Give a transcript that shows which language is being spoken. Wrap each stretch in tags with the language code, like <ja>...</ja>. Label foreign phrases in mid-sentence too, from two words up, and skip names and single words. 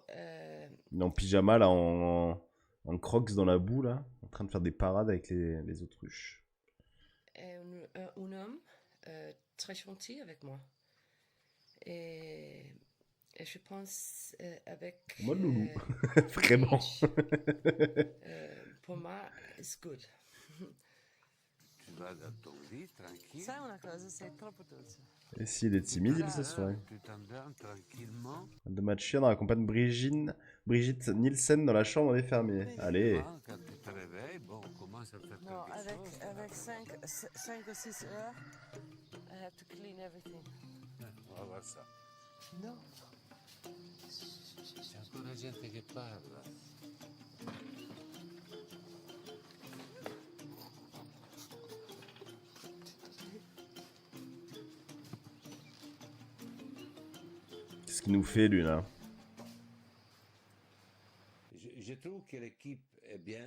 <fr>Il est en pyjama là, en crocs dans la boue là, en train de faire des parades avec les autruches. est un homme très gentil avec moi. Et je pense avec... Moi, loulou. Vraiment. Pour moi,</fr> <en>it's good.</en> <fr>Tu vas dans ton lit, tranquille.</fr> <it>Sai una cosa, sei troppo dolce.</it> <fr>Et s'il est timide, il se soigne. Tu t'endors tranquillement. De Macione accompagne Brigitte Nielsen dans la chambre des fermiers. Allez. Quand tu te réveilles, bon, on commence à faire No, quelque chose. avec 5 ou 6 heures,</fr> <en>I have to clean everything.</en> <fr>On va voir ça. No.</fr> <it>C'è ancora gente che parla.</it> <fr>Qu'est-ce qu'il nous fait lui là? Je trouve que l'équipe est bien.</fr>